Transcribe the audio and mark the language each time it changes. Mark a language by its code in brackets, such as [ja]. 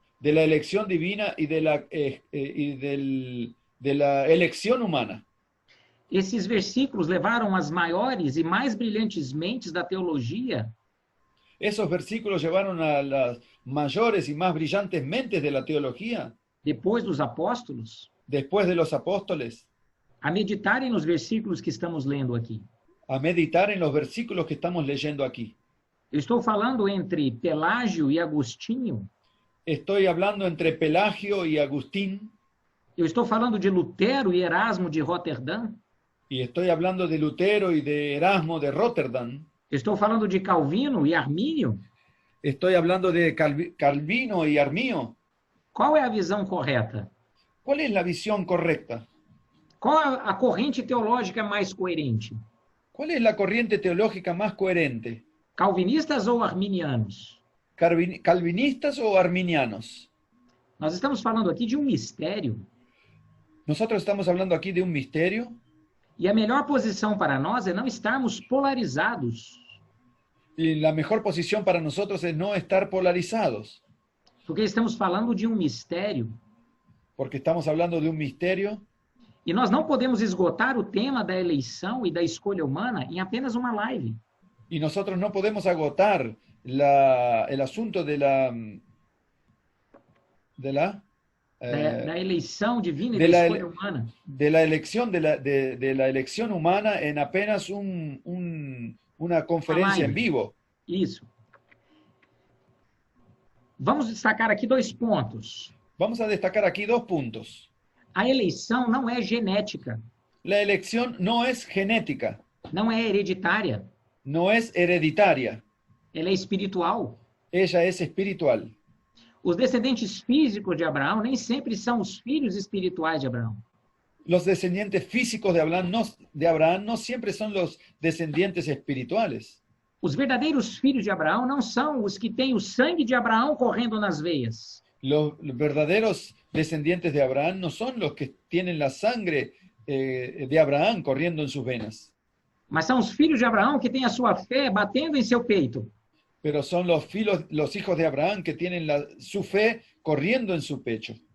[es] de la elección divina y de la elección humana. [pt] Esses versículos levaram as maiores e mais brilhantes mentes da teologia [es] Esos versículos llevaron a las mayores y más brillantes mentes de la teología, [pt] depois dos apóstolos, [es] después de los apóstoles, [pt] a meditarem nos versículos que estamos lendo aqui. [es] a meditar en los versículos que estamos leyendo aquí. [pt] Eu estou falando entre Pelágio e Agostinho. [es] Estoy hablando entre Pelagio y Agustín, [pt] Eu estou falando de Lutero e Erasmo de Roterdã. [es] y estoy hablando de Lutero y de Erasmo de Rotterdam. [pt] Eu estou falando de Calvino e Armínio. [es] Estoy hablando de Calvino y Armío. [pt] Qual é a visão correta? [es] ¿Cuál es la visión correcta? [pt] Qual a corrente teológica mais coerente? [es] ¿Cuál es la corriente teológica más coherente? [pt] Calvinistas ou arminianos? [es] ¿Calvinistas o arminianos? [pt] Nós estamos falando aqui de um mistério. [es] Nosotros estamos hablando aquí de un misterio, [pt] E a melhor posição para nós é não estarmos polarizados. [es] y la mejor posición para nosotros es no estar polarizados, [pt] Porque estamos falando de um mistério. [es] porque estamos hablando de un misterio, [pt] E nós não podemos esgotar o tema da eleição e da escolha humana em apenas uma live. [es] y nosotros no podemos agotar el asunto da [pt] eleição divina e de da [es] la [pt] escolha humana. [es] de la elección de la elección humana en apenas una conferencia en vivo. [pt] Isso. Vamos destacar aqui 2 pontos. [es] Vamos a destacar aquí 2 puntos. [pt] A eleição não é genética, [es] La elección no es genética, [pt] não é hereditária, [es] no es hereditaria, [pt] ela é espiritual. [es] ella es espiritual. [pt] Os descendentes físicos de Abraão nem sempre são os filhos espirituais de Abraão. [es] Los descendientes físicos de Abraham no siempre son los descendientes espirituales. [pt] Os verdadeiros filhos de Abraão não são os que têm o sangue de Abraão correndo nas veias. [es] Los verdaderos descendientes de Abraham no son los que tienen la sangre de Abraham corriendo en sus venas, [pt] Mas são os filhos de Abraão que têm a sua fé batendo em seu peito. [es] pero son los hijos de Abraham que tienen su fe corriendo en su pecho,